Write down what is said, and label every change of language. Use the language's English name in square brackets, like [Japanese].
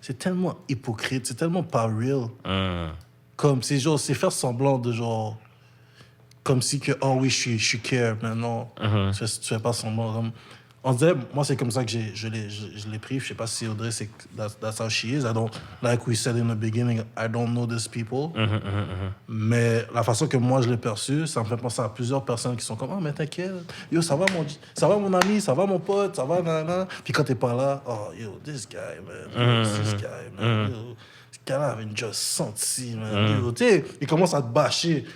[French] C'est tellement hypocrite, c'est tellement pas real. Comme, c'est genre, c'est faire semblant de genre... Comme si que, oh oui, je suis care, mais non, tu fais pas semblant. Comme, on dirait, moi, c'est comme ça que je l'ai pris. Je sais pas si Audrey, [English] that's how she is. I don't, like we said in the beginning, I don't know these people. [French] Mais la façon que moi, je l'ai perçu, ça me fait penser à plusieurs personnes qui sont comme, oh, mais t'inquiète, yo, ça va mon ami, ça va mon pote, ça va, nanana. Puis quand t'es pas là, oh, yo, [English] this guy, man, this guy, man, [French] yo. Ce gars-là avait déjà senti, man. Tu sais, ils commencent à te bâcher.